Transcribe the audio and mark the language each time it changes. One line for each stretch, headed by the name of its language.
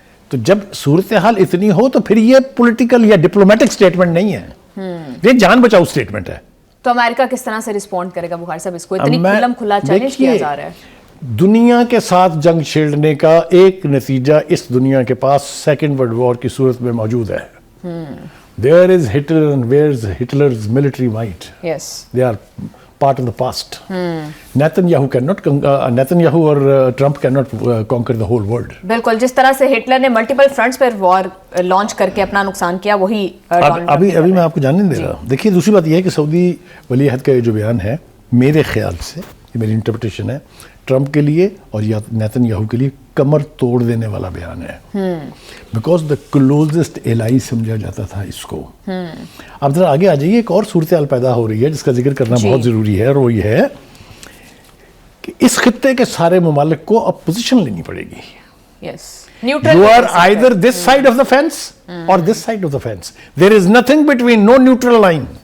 Urdu: تو جب صورتحال اتنی ہو تو پھر یہ پولیٹیکل یا ڈپلومیٹک سٹیٹمنٹ نہیں ہے, یہ جان بچاؤ سٹیٹمنٹ ہے. تو امریکہ کس طرح سے رسپونڈ کرے گا بخاری صاحب اس کو؟ اتنی کھلم کھلا چیلنج کیا جا رہا ہے. دنیا کے ساتھ جنگ چھیڑنے کا ایک نتیجہ اس دنیا کے پاس سیکنڈ ورلڈ وار کی صورت میں موجود ہے.
English: There is Hitler and where is Hitler's military might? Yes. They are part of the past. Netanyahu اور Trump cannot conquer the whole world.
Urdu: بالکل, جس طرح سے ہٹلر نے ملٹیپل فرنٹس پر وار لانچ کر کے اپنا نقصان کیا, وہی ابھی میں آپ کو جاننے دے رہا ہوں. دیکھیے دوسری بات یہ ہے کہ سعودی ولی عہد کا یہ جو بیان ہے, میرے خیال سے, یہ میری انٹرپریٹیشن ہے, ٹرمپ کے لیے اور نیتن یاہو کے لیے کمر توڑ دینے والا بیان ہے.
English: because the closest ally
Urdu: سمجھا جاتا تھا اس کو. اب ذرا آگے آ جائیے, ایک اور صورتحال پیدا ہو رہی ہے جس کا ذکر کرنا بہت ضروری ہے, اور وہ یہ ہے کہ اس خطے کے سارے ممالک کو اب پوزیشن لینی پڑے گی.
English: Yes. Neutral. You are either this side of the fence or this side of the fence. There is nothing between, no neutral line.